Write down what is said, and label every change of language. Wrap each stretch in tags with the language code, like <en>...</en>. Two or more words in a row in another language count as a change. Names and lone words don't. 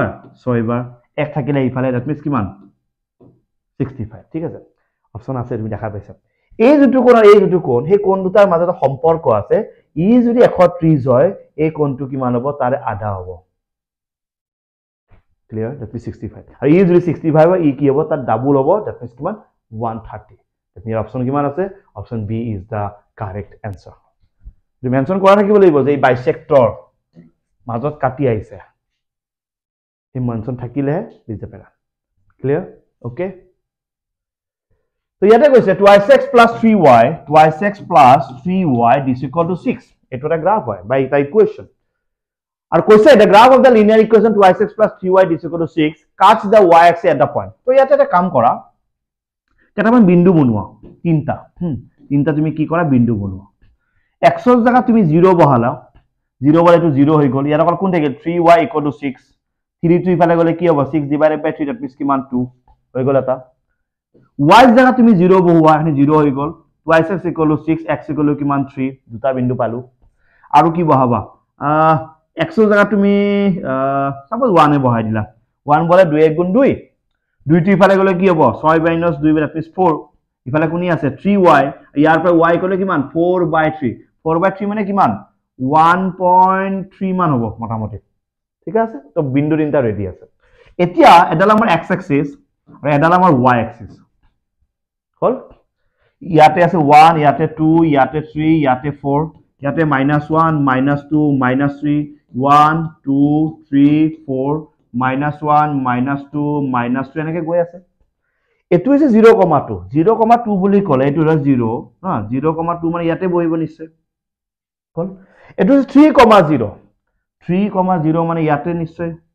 <as>6 বাৰ এক থাকিলে ইফালে</as> <en>that means</en> <as>কিমান 65 ঠিক আছে অপশন আছে তুমি দেখা পাইছা এই যেটো কোণ হে কোণ দুটাৰ মাজত সম্পৰ্ক আছে ই যদি 31 হয় এই কোণটো কিমান হ'ব তাৰে আধা হ'ব</as> <en>clear that means</en> <as>65 আৰু ই যদি 65 হয় ই কি হ'ব তার ডাবল হ'ব</as> <en>that means</en> <as>কিমান 130</as> <en>that means</en> <as>অপশন কিমান আছে</as> <en>option B is the correct answer</en> <as>তুমি মেনশন কৰা থাকিব লাগিব যে এই বাইসেক্টৰ মাজত কাটি আহিছে এই মেনশন থাকিলে বুজি পাবা</as> <en>clear okay</en> <as>তো ইয়াতে কৈছে 2x + 3y</as> <en>2x + 3y is equal to 6</en> <as>এটো এটা গ্রাফ হয় বাই এটা ইকুয়েশন আর কৈছে</as> <en>the graph of the linear equation 2x + 3y is equal to 6 cuts the y axis at the point</en> <as>তো ইয়াতে এটা কাম কৰা কেটামান বিন্দু বনোৱা তিনটা তুমি কি কৰা বিন্দু বনোৱা x ৰ জায়গা তুমি 0 বহালা 0 বলে তো 0 হৈ গল ইয়াৰ অকল কোন থাকে 3y = 6 3 2 ইফালে গলে কি হ'ব 6 / 3</as> <en>that means</en> <as>কিমান 2 হৈ গল এটা y ৰ জায়গা তুমি 0 বহোৱা এনে 0 হৈ গল 2x = 6 x = কিমান 3 দুটা বিন্দু পালো আৰু কি বহাবা x ৰ জায়গা তুমি সাপোজ 1 এ বহাই দিলা 1 বলে 2 * 2 2 টো ইফালে গলে কি হ'ব 6 - 2</as> <en>that means</en> <as>4 ইফালে কোনি আছে 3y ইয়াৰ পৰা y কলে কিমান 4/3 4/3 মানে কিমান 1.3 মান হ'ব মোটামুটি ঠিক আছে তো বিন্দু তিনটা ৰেডি আছে এতিয়া এডাল আমাৰ</as> <en>x axis</en> <as>আৰু এডাল আমাৰ</as> <en>y axis</en> <as>হল ইয়াতে আছে 1 ইয়াতে 2 ইয়াতে 3 ইয়াতে 4 ইয়াতে -1 -2 -3 1 2 3 4 -1 -2 -3 এনেকে গৈ আছে এটো হৈছে 0,2 0,2 বুলি ক'লে এটো হল 0 হা 0,2 মানে ইয়াতে বহিব নিশ্চয় হল এটো 3,0 3,0 মানে ইয়াতে নিশ্চয়</as>